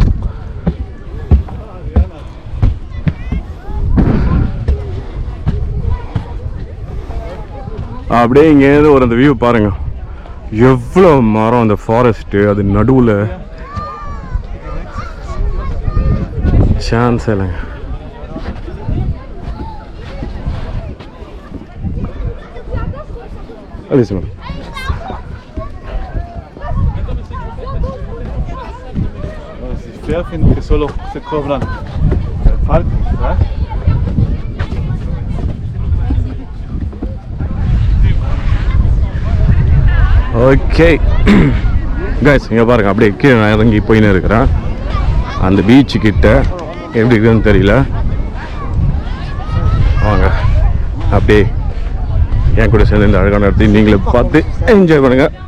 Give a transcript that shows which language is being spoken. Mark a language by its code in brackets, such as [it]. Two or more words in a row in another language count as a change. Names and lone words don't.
[ta] அப்படியே இங்கேருந்து ஒரு அந்த வியூ பாருங்க, எவ்வளோ மரம், அந்த ஃபாரஸ்ட்டு, அது நடுவில் சான்ஸ் இல்லைங்க. அது சொல்லுங்க. [es] Finde que solo se cobran faltas, ¿verdad? [en] okay guys, [ta] இங்கே பாருங்க, அப்படியே கீழே நான் இறங்கி போயின்னு இருக்கிறேன். அந்த பீச்சு கிட்ட எப்படி இருக்குதுன்னு தெரியல. வாங்க அப்படியே என் கூட சேர்ந்து இந்த அழகான இடத்தையும் நீங்களே பார்த்து என்ஜாய் பண்ணுங்க.